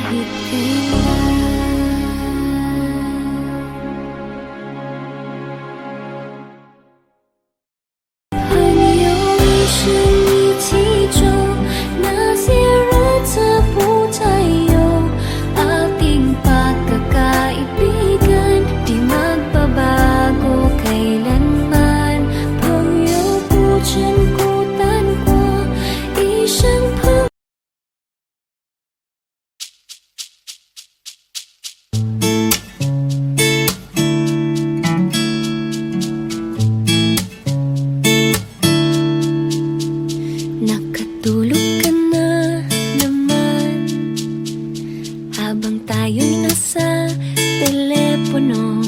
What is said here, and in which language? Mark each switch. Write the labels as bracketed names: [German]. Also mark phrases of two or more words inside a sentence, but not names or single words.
[Chinese] 朋友一生一起走，那些日子不再有。 [Filipino] Ating pagkakaibigan, di magbabago kailanman. [Chinese] 朋友不曾孤单过，一生朋 [Filipino] Nakatulog ka na naman habang tayo'y nasa telepono.